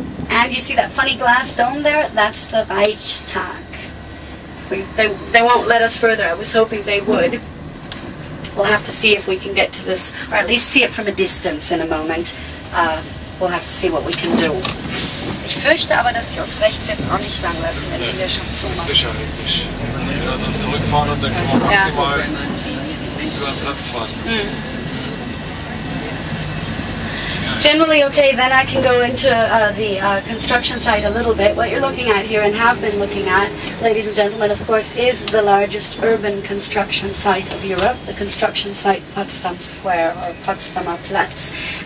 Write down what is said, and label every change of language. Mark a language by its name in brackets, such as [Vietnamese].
[English] And you see that funny glass dome there? That's the Reichstag. They won't let us further. I was hoping they would. We'll have to see if we can get to this, or at least see it from a distance in a moment. We'll have to see what we can do. [German] Ich fürchte aber, dass die uns rechts jetzt auch nicht lang lassen, wenn sie hier schon zumachen. Sicherlich nicht. Wenn wir dann zurückfahren und dann können wir maximal über den Platz fahren. [English] Generally, okay, then I can go into the construction site a little bit. What you're looking at here, and have been looking at, ladies and gentlemen, of course, is the largest urban construction site of Europe, the construction site Potsdam Square, or Potsdamer Platz.